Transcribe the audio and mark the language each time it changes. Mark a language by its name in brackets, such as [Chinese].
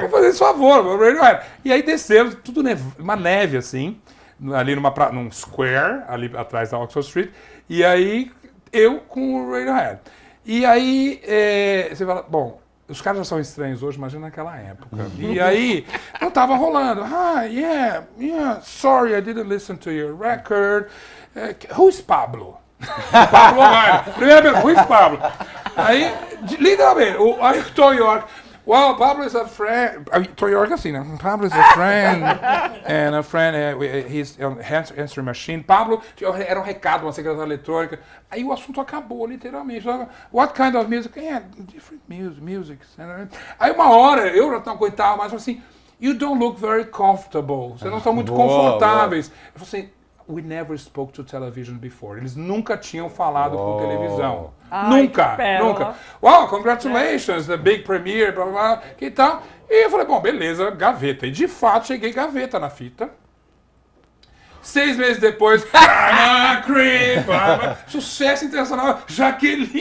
[Portuguese] Vou fazer esse favor, Radiohead. E aí descemos, tudo uma neve assim, ali num square, ali atrás da Oxford Street, e aí eu com o Radiohead. E aí você fala, bom, os caras já são estranhos hoje, imagina naquela época. E aí, não tava rolando. [English] Yeah, sorry, I didn't listen to your record. Who's Pablo? Pablo Honey. [Portuguese] Primeira pergunta, [English] who's Pablo? [Portuguese] Aí, literalmente, aí o Tom York, [English] well, Pablo is a friend. [Portuguese] Tom York assim, né? [English] Pablo is a friend, and a friend, he's on answering machine. [Portuguese] Pablo, era um recado, uma secretária eletrônica. Aí o assunto acabou, literalmente. [English] What kind of music? Yeah, different music. [Portuguese] Aí uma hora, eu já não aguentava mais, falei assim, [English] you don't look very comfortable. [Portuguese] Vocês não estão muito confortáveis. Eu falei assim, [English] we never spoke to television before. [Portuguese] Eles nunca tinham falado com televisão. Ai, Nunca. [English] Wow, congratulations, the big premiere, blá, blá, blá, [Portuguese] que tal. E eu falei, bom, beleza, gaveta. E de fato, cheguei gaveta na fita. 6 meses depois, Creep, sucesso internacional, Jaqueline.